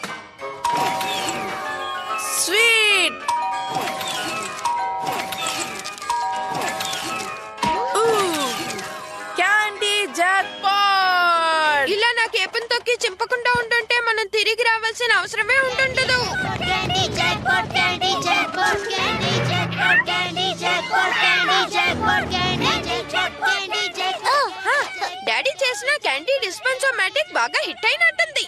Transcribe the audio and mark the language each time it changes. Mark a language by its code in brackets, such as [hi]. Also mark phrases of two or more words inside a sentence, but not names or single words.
[te] స్వీట్. [en] candy jackpot. [te] ఇలా నాకు ఇంటికి రావాల్సిన అవసరమే ఉంటుండదు. [en] Candy jackpot, candy jackpot, candy jackpot, candy jackpot, candy jackpot, candy jackpot, candy jackpot. [te] హ, డాడీ చేసిన [en] candy dispensomatic [te] బాగా హిట్ అయినట్టుంది.